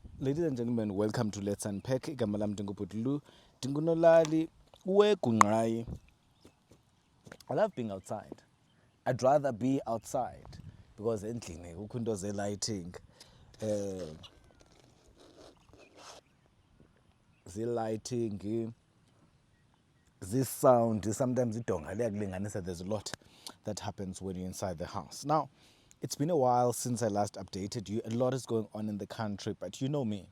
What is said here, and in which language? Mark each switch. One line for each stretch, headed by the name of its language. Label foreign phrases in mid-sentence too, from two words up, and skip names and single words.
English: Ladies and gentlemen, welcome to Let's Unpack.
Xhosa: Igama lam ndingubhutulu ndingunolali wegungqayi.
English: I love being outside. I'd rather be outside because
Xhosa: endlini kukho into ze-lighting.
English: Lighting, this sound, sometimes there's a lot that happens when you're inside the house. Now, it's been a while since I last updated you. A lot is going on in the country, but you know me.